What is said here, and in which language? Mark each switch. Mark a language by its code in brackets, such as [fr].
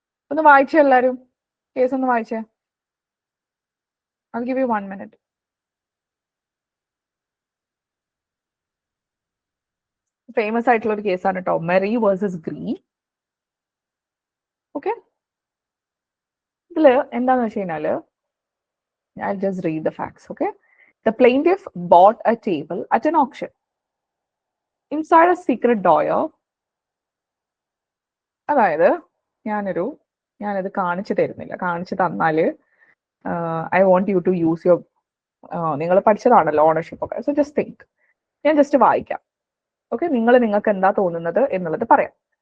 [ml] ഒന്ന് വായിച്ചേ എല്ലാരും, കേസ് ഒന്ന് വായിച്ചേ. [en] I'll give you 1 minute. [ml] Famous ആയിട്ടുള്ള ഒരു കേസാണ് കേട്ടോ, മെറി വേഴ്സസ് ഗ്രീൻ. ഓക്കെ, ഇതില് എന്താന്ന് വെച്ച് കഴിഞ്ഞാല് [en] I'll just read the facts, okay? The plaintiff bought a table at an auction. Inside a secret drawer, [ml] അതായത് ഞാനത് കാണിച്ചു തരുന്നില്ല, കാണിച്ചു തന്നാല് [en] I want you to use your, [ml] നിങ്ങൾ പഠിച്ചതാണല്ലോ ഓണർഷിപ്പ് ഒക്കെ, [en] So just think. [ml] ഞാൻ ജസ്റ്റ് വായിക്കാം, ഓക്കെ? നിങ്ങൾക്ക് എന്താ തോന്നുന്നത് എന്നുള്ളത് പറയാം.